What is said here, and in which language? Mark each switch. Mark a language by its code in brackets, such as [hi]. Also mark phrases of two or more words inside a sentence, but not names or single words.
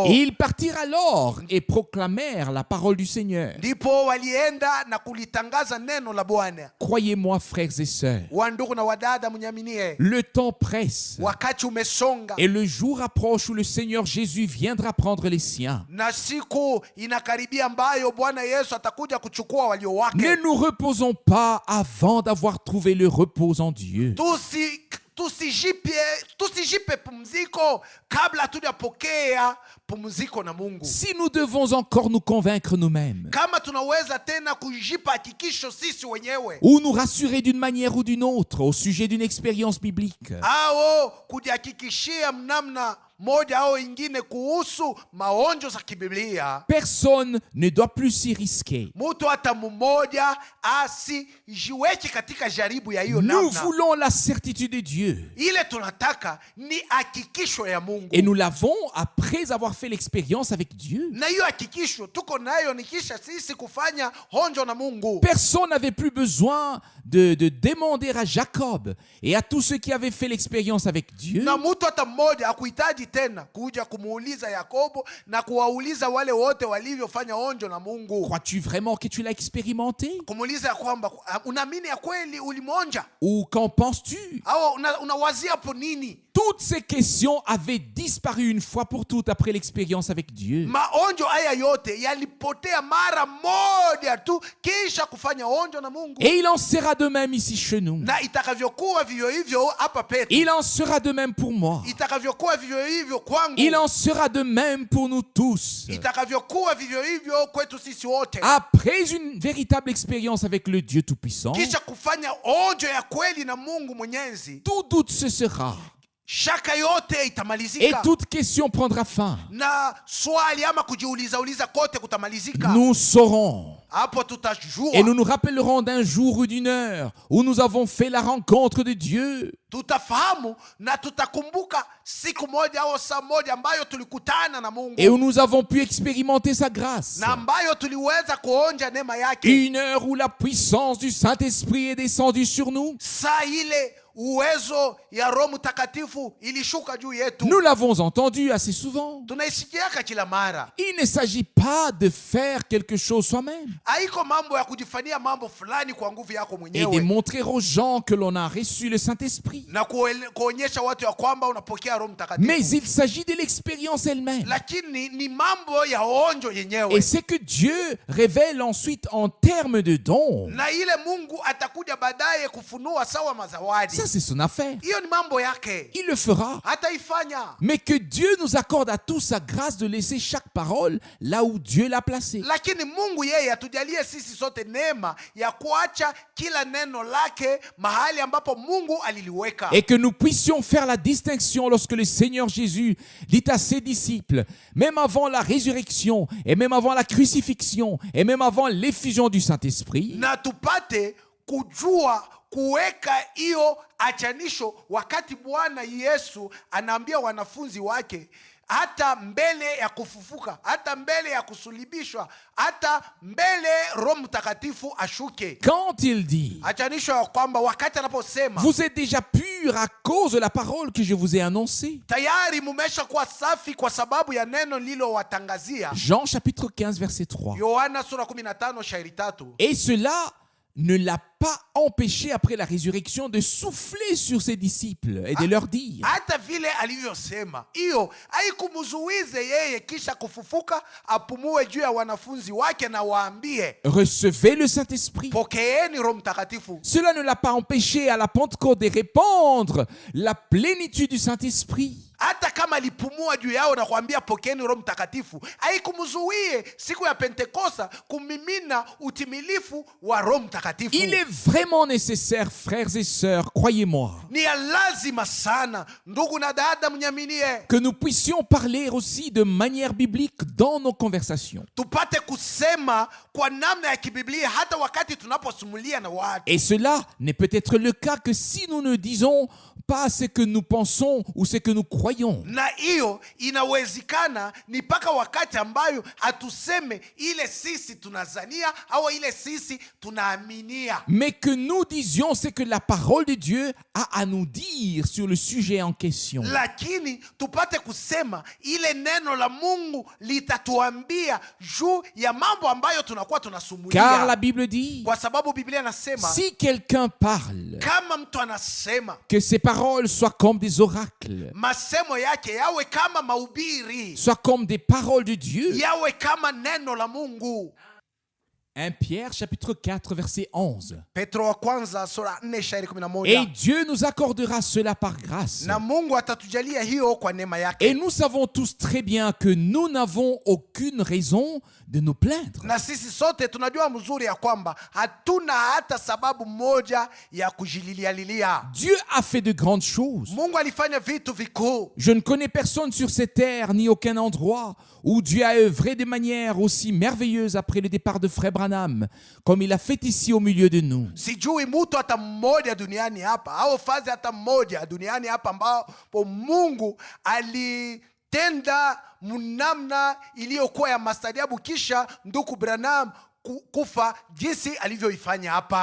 [fr] Et ils partirent alors et proclamèrent la parole du Seigneur. [sw] Ndipo walienda na kulitangaza neno la Bwana. [fr] Croyez-moi, frères et sœurs, [sw] Wandugu na wadada, mnyaminie, [fr] le temps presse [sw] wakati umesonga [fr] et le jour approche où le Seigneur Jésus viendra prendre les siens. [sw] na siku inakaribia ambayo Bwana Yesu atakuja kuchukua walio [fr] Ne [sw] wake. [fr] nous reposons pas avant d'avoir trouvé le repos en Dieu. [sw] Tusijipe pumziko kabla hatujapokea pumziko na Mungu. [fr] Si nous devons encore nous convaincre nous-mêmes [sw] Kama tunaweza tena kujipa hakikisho sisi wenyewe [fr] ou nous rassurer d'une manière ou d'une autre au sujet d'une expérience biblique, [sw] au kujihakikishia mnamna moja au ingine kuhusu maonjo za kibiblia, [fr] personne ne doit plus s'y risquer. [sw] mtu hata mmoja asijiweke katika jaribu ya hiyo [fr] Nous [sw] namna. [fr] voulons la certitude de Dieu. [sw] Ile tunataka ni hakikisho ya Mungu, [fr] Et nous l'avons après avoir fait l'expérience avec Dieu. [sw] na hiyo hakikisho tuko nayo ni kisha sisi kufanya honjo na Mungu. [fr] Personne n'avait plus besoin de demander à Jacob et à tous ceux qui avaient fait l'expérience avec Dieu [sw] Na mtu hata mmoja hakuhitaji tena kuja kumuuliza Yakobo na kuwauliza wale wote walivyofanya honjo na Mungu, [fr] crois-tu vraiment que tu l'as expérimenté? [sw] kumuuliza ya kwamba unaamini ya kweli ulimonja, [fr] Ou qu'en penses-tu? [sw] au unawazia hapo nini? [fr] Toutes ces questions avaient disparu une fois pour toutes après l'expérience avec Dieu. [sw] Maonjo haya yote yalipotea mara moja tu kisha kufanya honjo na Mungu. [fr] Et il en sera de même ici chez nous. [sw] Na itakavyokuwa vivyo hivyo hapa petu, [fr] Il en sera de même pour moi. [sw] itakavyokuwa vivyo hivyo kwangu, [fr] Il en sera de même pour nous tous. [sw] itakavyokuwa vivyo hivyo kwetu sisi wote. [fr] Après une véritable expérience avec le Dieu Tout-Puissant, [sw] Kisha kufanya honjo ya kweli na Mungu Mwenyezi, [fr] tout doute cessera [sw] shaka yote [fr] et [sw] itamalizika, [fr] toute question prendra fin. [sw] na swali ama kujiuliza kote kutamalizika. [fr] Nous saurons [sw] Hapo tutajua, [fr] et nous nous rappellerons d'un jour ou d'une heure où nous avons fait la rencontre de Dieu. [sw] tutafahamu na tutakumbuka siku moja au saa moja ambayo tulikutana na Mungu [fr] Et où nous avons pu expérimenter sa grâce. [sw] na ambayo tuliweza kuonja neema yake. [fr] Une heure où la puissance du Saint-Esprit est descendue sur nous. [sw] Saa ile uwezo ya Roho Mtakatifu ilishuka juu yetu. [fr] Nous l'avons entendu assez souvent. [sw] Tunaisikiaka kila mara. [fr] Il ne s'agit pas de faire quelque chose soi-même [sw] Haiko mambo ya kujifanyia mambo fulani kwa nguvu yako [fr] et de [sw] mwenyewe [fr] montrer aux gens que l'on a reçu le Saint-Esprit. [sw] na kuonyesha watu ya kwamba unapokea Roho [fr] Mais [sw] Mtakatifu, [fr] il s'agit de l'expérience elle-même. [sw] lakini ni mambo ya onjo [fr] Et [sw] yenyewe, [fr] c'est que Dieu révèle ensuite en termes de dons. [sw] na ile Mungu atakuja baadaye kufunua sawa mazawadi. [fr] Ça, c'est son affaire. [sw] Hiyo ni mambo yake, [fr] Il le fera. [sw] hataifanya. [fr] Mais que Dieu nous accorde à tous sa grâce de laisser chaque parole là où Dieu l'a placée. [sw] Lakini Mungu yeye atujalie sisi sote neema ya kuacha kila neno lake mahali ambapo Mungu aliliweka, [fr] Et que nous puissions faire la distinction lorsque le Seigneur Jésus dit à ses disciples, même avant la résurrection, et même avant la crucifixion, et même avant l'effusion du Saint-Esprit, [sw] na tupate kujua kuweka hiyo achanisho wakati Bwana Yesu anaambia wanafunzi wake, hata mbele ya kufufuka, hata mbele ya kusulibishwa, hata mbele Roho Mtakatifu ashuke. [fr] quand il dit, [sw] Achanisho ya kwamba wakati anaposema [fr] vous êtes déjà purs à cause de la parole que je vous ai annoncée. [sw] tayari mumesha kuwa safi kwa sababu ya neno lilowatangazia. [fr] Jean chapitre 15 verset 3. [sw] Yohana sura 15 shairi 3. [fr] Et cela ne l'a pas empêché après la résurrection de souffler sur ses disciples et de leur dire, [sw] Hata vile alivyosema, hiyo haikumzuize yeye kisha kufufuka apumue juu ya wanafunzi wake na waambie, [fr] recevez le Saint-Esprit. [sw] pokeeni Roho Mtakatifu. [fr] Cela ne l'a pas empêché à la Pentecôte de répandre la plénitude du Saint-Esprit. [sw] Hata kama alipumua juu yao na kuambia pokeeni Roho Mtakatifu, haikumzuie siku ya Pentekosta kumimina utimilifu wa Roho Mtakatifu. [fr] Il est vraiment nécessaire, frères et sœurs, croyez-moi, [sw] Ni ya lazima sana, ndugu na dada mnyaminie, [fr] que nous puissions parler aussi de manière biblique dans nos conversations. [sw] tupate kusema kwa namna ya kibiblia hata wakati tunaposumulia na watu. [fr] Et cela n'est peut-être le cas que si nous ne disons pas ce que nous pensons ou ce que nous croyons. [sw] Na hiyo inawezekana ni mpaka wakati ambayo hatuseme ile sisi tunazania au ile sisi tunaaminia, [fr] Mais que nous disions ce que la parole de Dieu a à nous dire sur le sujet en question. [sw] lakini tupate kusema ile neno la Mungu litatuambia juu ya mambo ambayo tunakuwa [fr] Car [sw] tunasumulia, [fr] la Bible dit, [sw] kwa sababu Biblia inasema [fr] si quelqu'un parle, [sw] kama mtu anasema [fr] que ses paroles soient comme des oracles, [sw] masemo yake yawe kama mahubiri, [fr] soient comme des paroles de Dieu. [sw] yawe kama neno la Mungu. [fr] 1 Pierre chapitre 4 verset 11. [sw] Petro wa kwanza sura 4 shairi [fr] Et [sw] 11. [fr] Dieu nous accordera cela par grâce. [sw] Na Mungu atatujalia hiyo kwa neema [fr] Et [sw] yake. [fr] nous savons tous très bien que nous n'avons aucune raison de nous plaindre. [sw] Na sisi sote tunajua mzuri ya kwamba hatuna hata sababu moja ya kujililialilia. [fr] Dieu a fait de grandes choses. [sw] Mungu alifanya vitu vikuu. [fr] Je ne connais personne sur cette terre ni aucun endroit où Dieu a œuvré de manière aussi merveilleuse après le départ de Frère Branham, comme il a fait ici au milieu de nous. [sw] Sijui mtu hata mmoja duniani hapa au fazi hata mmoja duniani hapa ambapo Mungu alitenda mnamna iliyokuwa ya mastadiabu kisha ndugu Branham kufa jinsi alivyoifanya hapa.